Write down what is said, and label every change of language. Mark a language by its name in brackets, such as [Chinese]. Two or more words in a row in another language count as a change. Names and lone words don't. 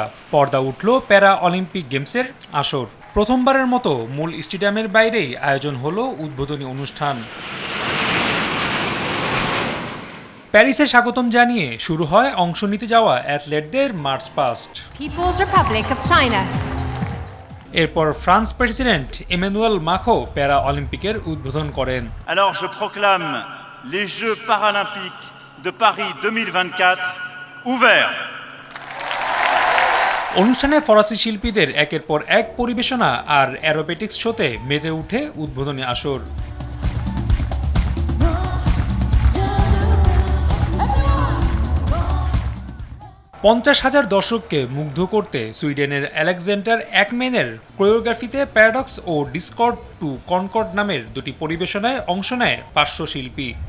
[Bangla] পর্দা উঠল প্যারা অলিম্পিক গেমসের আসর। প্রথমবারের মতো মূল স্টেডিয়ামের বাইরেই আয়োজন হলো উদ্বোধনী অনুষ্ঠান। প্যারিসে স্বাগতম জানিয়ে শুরু হয় অংশ নিতে যাওয়া অ্যাথলেটদের [English] march past. [Bangla] এরপর ফ্রান্স প্রেসিডেন্ট ইমানুয়েল ম্যাক্রো প্যারা অলিম্পিকের উদ্বোধন করেন। [French] Alors je proclame les Jeux paralympiques de Paris 2024 ouverts. [Bangla] অনুষ্ঠানে ফরাসি শিল্পীদের একের পর এক পরিবেশনা আর অ্যারোবেটিক্স শোতে মেতে উঠে উদ্বোধনী আসর। পঞ্চাশ হাজার দর্শককে মুগ্ধ করতে সুইডেনের আলেকজান্ডার একম্যানের কোরিওগ্রাফিতে প্যারাডক্স ও ডিসকর্ড টু কনকর্ড নামের দুটি পরিবেশনায় অংশ নেয় 500 শিল্পী।